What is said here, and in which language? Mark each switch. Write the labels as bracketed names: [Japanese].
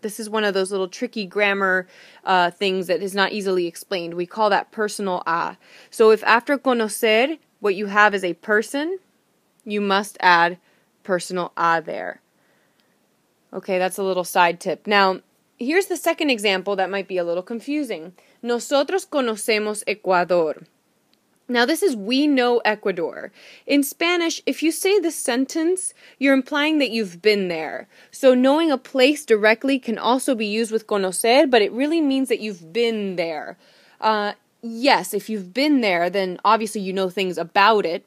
[English] This is one of those little tricky grammar things that is not easily explained. We call that personal a. So if after conocer, what you have is a person, you must add personal a there. Okay, that's a little side tip. Now, here's the second example that might be a little confusing. [Spanish] Nosotros conocemos Ecuador. [English] Now, this is we know Ecuador. In Spanish, if you say this sentence, you're implying that you've been there. So knowing a place directly can also be used with conocer, but it really means that you've been there. Yes, if you've been there, then obviously you know things about it.